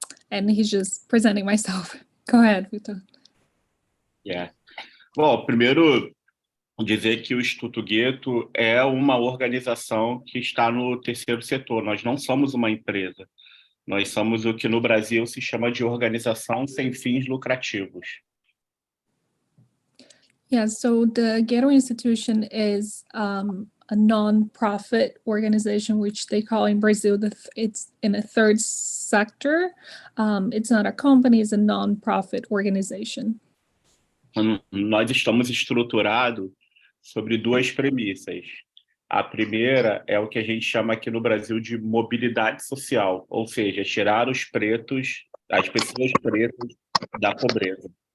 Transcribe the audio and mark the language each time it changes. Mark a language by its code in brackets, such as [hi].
[en] And he's just presenting myself. Go ahead, Vitor. Yeah. [pt] Bom, primeiro, dizer que o Instituto GUETTO é uma organização que está no terceiro setor. Nós não somos uma empresa. Nós somos o que no Brasil se chama de organização sem fins lucrativos. [en] Yeah, so the GUETTO Institution is a non-profit organization, which they call in Brazil, it's in a third sector. It's not a company, it's a non-profit organization. [pt] nós estamos estruturados sobre duas premissas. A primeira é o que a gente chama aqui no Brasil de mobilidade social, ou seja, tirar os pretos, as pessoas pretas da pobreza.